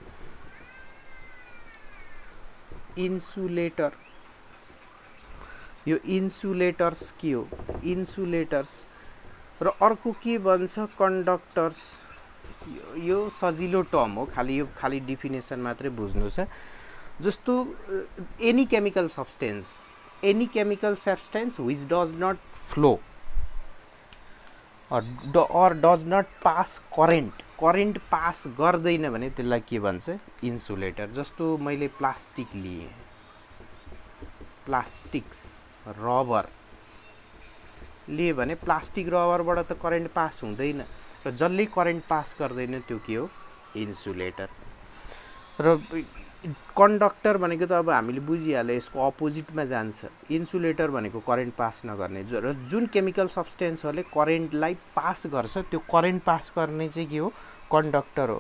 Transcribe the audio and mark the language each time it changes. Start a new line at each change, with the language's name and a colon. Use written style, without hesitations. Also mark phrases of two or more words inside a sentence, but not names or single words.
Nepali: यो इन्सुलेटर्स के हो, इन्सुलेटर्स। र अर्को के भन्छ, कन्डक्टर्स। यो सजिलो टर्म हो, खाली डिफिनेसन मात्रै बुझ्नु छ। जस्तो
English: any chemical substance which does not flow or does not pass current pass
Nepali: गर्दैन भने त्यसलाई के भन्छ, इन्सुलेटर। जस्तो मैले प्लास्टिक लिए,
English: plastics rubber
Nepali: लिए भने प्लास्टिक रबरबाट त
English: current pass
Nepali: हुँदैन, र जसले
English: current pass
Nepali: गर्दैन त्यो के हो, इन्सुलेटर। र कन्डक्टर भनेको त अब हामीले बुझिहाल्यो, यसको अपोजिटमा जान्छ। इन्सुलेटर भनेको
English: current pass
Nepali: नगर्ने, र जुन केमिकल सब्सटेन्सहरूले करेन्टलाई पास गर्छ त्यो
English: current pass
Nepali: गर्ने चाहिँ के हो, कन्डक्टर हो।